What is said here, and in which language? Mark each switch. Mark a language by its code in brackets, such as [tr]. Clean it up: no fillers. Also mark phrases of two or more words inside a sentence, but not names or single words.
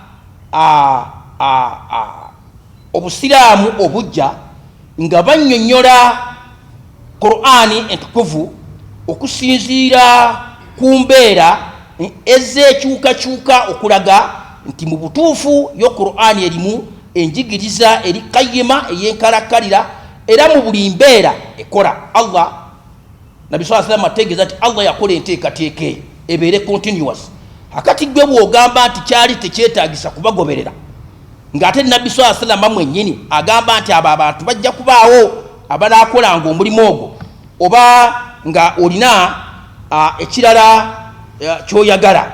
[lg] obusiraamu obujja nga bannyonnyola Qur'ani entukuvu okusinziira ku mbeera ez'ekyukakyuka okulaga nti mu butuufu yo Qur'ani erimu enjigiriza eri qayyima ey'enkalakkalira era mu buli mbeera ekola. Allah Nabi [ar] صلى الله عليه وسلم [lg] ategeeza nti Allah yakola enteekateeka ebeere continuous. Akati gwe bw'ogamba nti kyali tekyetaagisa kubagoberera ng'ate Nabbi [ar] صلى الله عليه وسلم [lg] mwennyini agamba nti abo abantu bajja kubaawo abanaakolanga omulimu ogwo, oba nga olina ekirala ky'oyagala.